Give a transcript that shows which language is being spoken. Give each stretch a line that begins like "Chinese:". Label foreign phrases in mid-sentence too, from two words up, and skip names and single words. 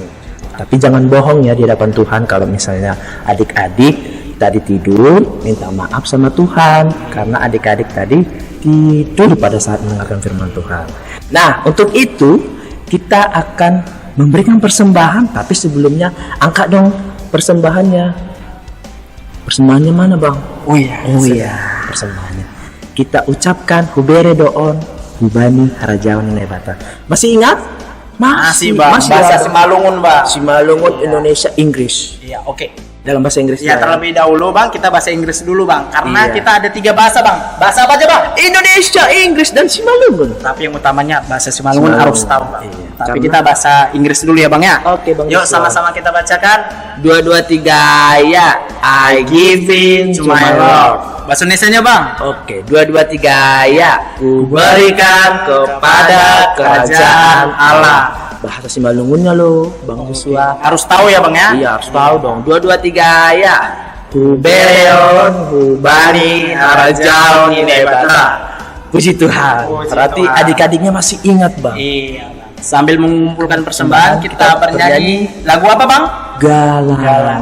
Indonesian: Tapi jangan bohong ya di hadapan Tuhan kalau misalnya adik-adik tadi tidur, minta maaf sama Tuhan karena adik-adik tadi tidur pada saat mendengarkan firman Tuhan. Nah, untuk itu kita akan memberikan persembahan, tapi sebelumnya angkat dong persembahannya. Persembahannya mana, Bang? Oh iya. Oh iya, persembahannya. Kita ucapkan
Batak Simalungun: hubere doon, hubani harajawan nebata.
Indonesian: Masih ingat? Masih bang. Bahasa ya? Simalungun bang. Simalungun Indonesia Inggris. Iya oke. Dalam bahasa Inggris. Ya terlebih dahulu bang kita bahasa Inggris dulu bang. Karena Iya. kita ada 3 bahasa bang. Bahasa apa aja bang? Indonesia, Inggris dan Simalungun. Tapi yang utamanya bahasa Simalungun Simalungun. harus tahu bang. Iya. Tapi Karena- kita bahasa Inggris dulu ya bang ya. Oke, Bang Yuk Joshua. sama-sama kita bacakan. 2 2 3 ya.
English: I give in to my Lord.
Indonesian: Bahasa Indonesianya bang. Oke, 2 2 3 ya. Ku berikan kepada kerajaan Allah. Bahasa Simalungunnya lo, Bang Joshua. Harus tahu ya bang ya. Iya, harus tahu dong. 2 2 3 ya.
Batak Simalungun: Hubereon, hubani, harajaon, nebata.
Indonesian: Puji Tuhan. Puji Berarti Tuhan. adik-adiknya masih ingat, Bang. Iya. Bang. Sambil mengumpulkan persembahan kita Kita bernyanyi lagu apa bang? Galangan.